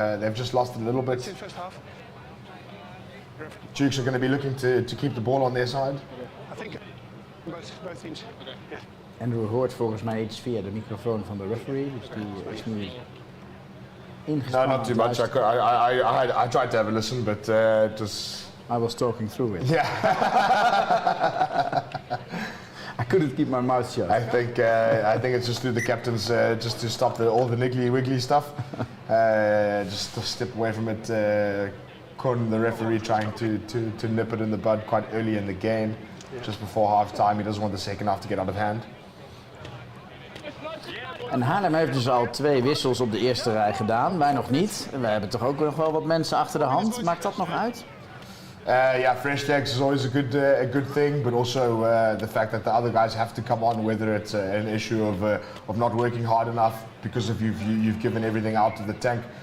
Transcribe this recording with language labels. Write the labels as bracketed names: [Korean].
[English] They've just lost it a little bit. Dukes are going to be looking to keep the ball on their side. I think both teams. Yeah. [Dutch] Andrew hoort volgens mij iets via de microfoon van de referee, dus die is nu ingespannen. [English] No, not too much. I tried to have a listen, but it was... I was talking through it. Yeah. I couldn't keep my mouth shut. I think it's just through the captains, just to stop all the niggly wiggly stuff. Just to step away from it. Con, the referee, trying to nip it in the bud quite early in the game, just before half time. He doesn't want the second half to get out of hand. [Dutch] En Haarlem heeft dus al 2 wissels op de eerste rij gedaan, wij nog niet. En wij hebben toch ook nog wel wat mensen achter de hand. Maakt dat nog uit? [English] Yeah, fresh legs is always a good thing, but also the fact that the other guys have to come on, whether it's an issue of not working hard enough because of you've given everything out to the tank.